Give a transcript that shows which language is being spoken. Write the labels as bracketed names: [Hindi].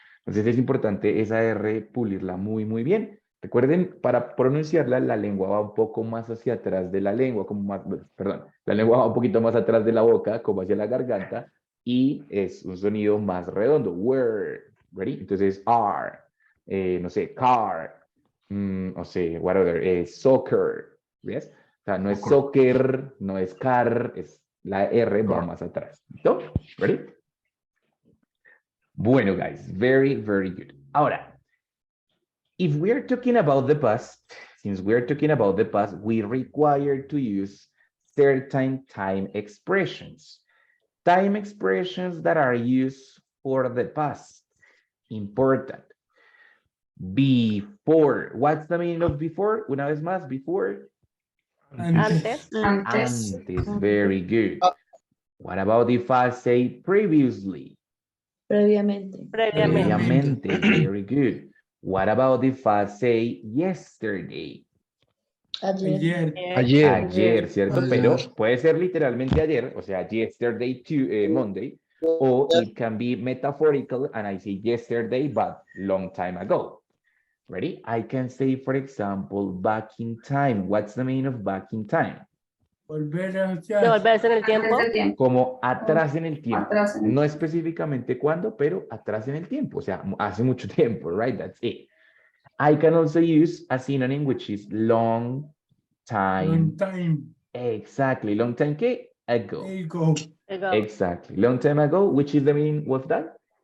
[Spanish] Entonces es importante esa R pulirla muy, muy bien. Recuerden, para pronunciarla, la lengua va un poco más hacia atrás de la lengua, como más, perdón, la lengua va un poquito más atrás de la boca, como hacia la garganta, y es un sonido más redondo. Word. ¿Ready? Entonces, R, no sé, car, no sé, [English] what other, [Spanish] soccer. ¿Ves? O sea, no es soccer, no es car, es la R va más atrás. ¿Listo? ¿Ready? Bueno, [English] guys, very, very good. [Spanish] Ahora, [English] if we are talking about the past, since we are talking about the past, we require to use certain time expressions. Time expressions that are used for the past. Important. Before. What's the meaning of before? [Spanish] Una vez más, before. Antes. Antes. Antes, [English] very good. What about if I say previously? [Spanish] Previamente. Previamente. Previamente, [English] very good. What about if I say yesterday? [Spanish] Ayer. Ayer. Ayer, ¿cierto? Ayer. Pero puede ser literalmente ayer, o sea, [English] yesterday to Monday, or it can be metaphorical, and I say yesterday, but long time ago. Ready? I can say, for example, back in time. What's the meaning of back in time? [Spanish] Volver hacia. Devolverse en el tiempo. Antes de tiempo. Como atrás en el tiempo. Atrás en el No específicamente cuándo, pero atrás en el tiempo. O sea, hace mucho tiempo, [English] right? That's it. I can also use a synonym, which is long time. Long time Exactly. Long time, [Spanish] ¿qué? [English] Ago. ago. Ago. Exactly. Long time ago, which is the meaning of that?